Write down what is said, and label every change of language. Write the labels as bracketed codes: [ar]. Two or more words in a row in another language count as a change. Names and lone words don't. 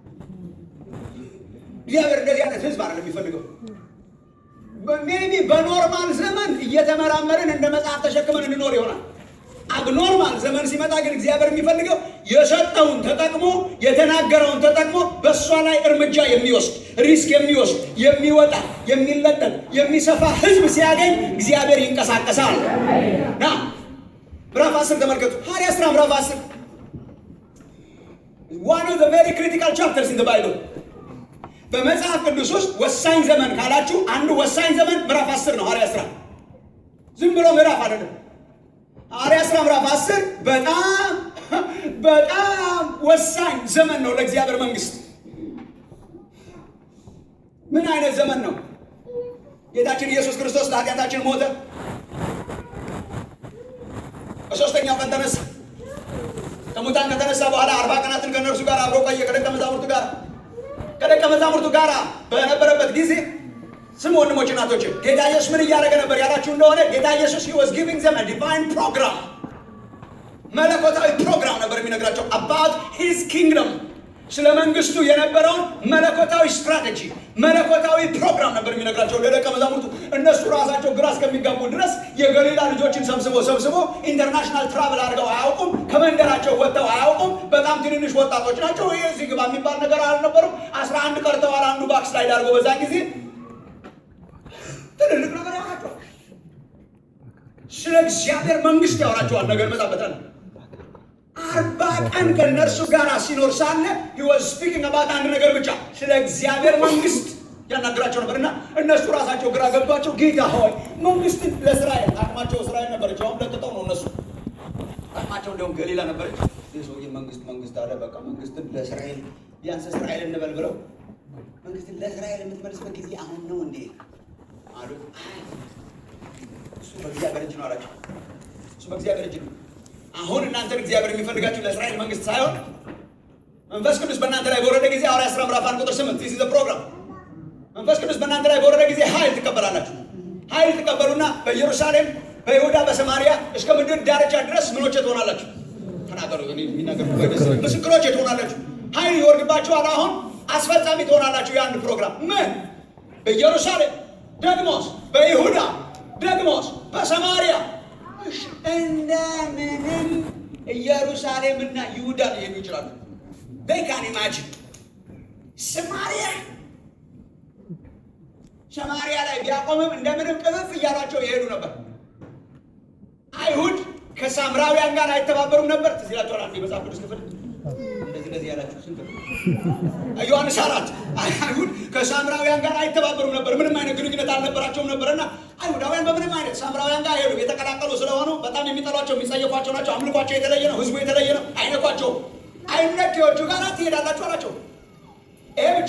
[am] እግዚአብሔር እንደዚህ አይነት ህዝብ አይደለም የሚፈልገው። ሜቢ በኖርማል ዘመን እየተመራመርን እንደ መጽሐፍ ተሸክመን እንኖር ይሆናል። አብኖርማል ዘመን ሲመጣ ግን እግዚአብሔር የሚፈልገው የሰጠውን ተጠቅሞ የተናገረውን ተጠቅሞ በእሷ ላይ እርምጃ የሚወስድ ሪስክ የሚወስድ የሚወጣ የሚለጠጥ የሚሰፋ ህዝብ ሲያገኝ እግዚአብሔር ይንቀሳቀሳል። ና ምዕራፍ 10 ተመልከቱ። ሐዋርያት ሥራ ምዕራፍ 10 [en] one of the very critical chapters in the Bible። [am] በመጽሐፍ ቅዱስ ውስጥ ወሳኝ ዘመን ካላችሁ አንዱ ወሳኝ ዘመን ምዕራፍ 10 ነው። ሐዋርያት ሥራ ዝም ብሎ ምዕራፍ አይደለም። ሐዋርያት ሥራ ምዕራፍ 10 በጣም ወሳኝ ዘመን ነው ለእግዚአብሔር መንግስት። ምን አይነት ዘመን ነው? ጌታችን ኢየሱስ ክርስቶስ ለኃጢአታችን ሞተ፣ በሦስተኛው ቀን ተነሳ። ከሙታን ከተነሳ በኋላ 40 ቀናትን ከእነርሱ ጋር አብሮ ቆየ። ከደቀ መዛሙርቱ ጋር በነበረበት ጊዜ ስም ወንድሞች እናቶች፣ ጌታ ኢየሱስ ምን እያደረገ ነበር ያላችሁ እንደሆነ ጌታ ኢየሱስ [en] he was giving them a divine program፣ [am] መለኮታዊ ፕሮግራም ነበር የሚነግራቸው [en] about his kingdom፣ [am] ስለ መንግስቱ የነበረውን መለኮታዊ ስትራቴጂ መለኮታዊ ፕሮግራም ነበር የሚነግራቸው ለደቀ መዛሙርቱ። እነሱ ራሳቸው ግራ እስከሚጋቡ ድረስ የገሊላ ልጆችን ሰብስቦ [en] international travel [am] አድርገው አያውቁም። ከመንደራቸው ወጥተው አያውቁም። በጣም ትንንሽ ወጣቶች ናቸው። ይሄ እዚህ ግባ የሚባል ነገር አልነበሩም። 11 ቀርተዋል። አንዱ ባክስላይድ አድርጎ በዛን ጊዜ ትልልቅ ነገር ያወራቸዋል። ስለ እግዚአብሔር መንግስት ያወራቸዋል። ነገር መጣበታል። 40 ቀን ከእነርሱ ጋር ሲኖር ሳለ he [en] was speaking about [am] አንድ ነገር ብቻ፣ ስለ እግዚአብሔር መንግስት ያናግራቸው ነበርና እነሱ ራሳቸው ግራ ገብቷቸው ጌታ ሆይ መንግስትን ለእስራኤል አቅማቸው እስራኤል ነበረች። አሁን ለጥጠው ነው እነሱ አቅማቸው እንደውም ገሊላ ነበረች። የሰውዬ መንግስት አለ። በቃ መንግስትን ለእስራኤል ቢያንስ እስራኤል እንበል ብለው መንግስትን ለእስራኤል የምትመልስበት ጊዜ አሁን ነው እንዴ አሉ። እሱ በእግዚአብሔር እጅ ነው አላቸው። እሱ በእግዚአብሔር እጅ ነው። አሁን እናንተን እግዚአብሔር የሚፈልጋችሁ ለእስራኤል መንግስት ሳይሆን መንፈስ ቅዱስ በእናንተ ላይ በወረደ ጊዜ ሐዋርያት ሥራ ምዕራፍ 1 ቁጥር 8 [en] this is the program። [am] መንፈስ ቅዱስ በእናንተ ላይ በወረደ ጊዜ ኃይል ትቀበላላችሁ። ኃይል ትቀበሉና በኢየሩሳሌም በይሁዳ በሰማርያ እስከ ምድር ዳርቻ ድረስ ምኖቼ ትሆናላችሁ። ተናገሩ የሚናገሩ ምስክሮቼ ትሆናላችሁ። ኃይል ይወርድባችኋል። አሁን አስፈጻሚ ትሆናላችሁ የአንድ ፕሮግራም። ምን? በኢየሩሳሌም ደግሞስ በይሁዳ ደግሞስ በሰማርያ። እንደምንም ኢየሩሳሌምና ይሁዳ ሊሄዱ ይችላሉ። [en] they can imagine [am] ሰማርያ ላይ ቢያቆምም እንደምንም ቅፍፍ እያሏቸው ይሄዱ ነበር። አይሁድ ከሳምራውያን ጋር አይተባበሩም ነበር። ትዝ ይላችኋል አንድ የመጽሐፍ ቅዱስ ክፍል እንደዚህ ያላችሁ ስንት ዮሐንስ 4 አይሁድ ከሳምራውያን ጋር አይተባበሩም ነበር። ምንም አይነት ግንኙነት አልነበራቸውም ነበርና አይሁዳውያን በምንም አይነት ሳምራውያን ጋር ሄዱ። የተቀላቀሉ ስለሆኑ በጣም የሚጠሏቸው የሚጸየፏቸው ናቸው። አምልኳቸው የተለየ ነው። ህዝቡ የተለየ ነው። አይነኳቸው። አይነኪዎቹ ጋር ትሄዳላችሁ አላቸው። ይሄ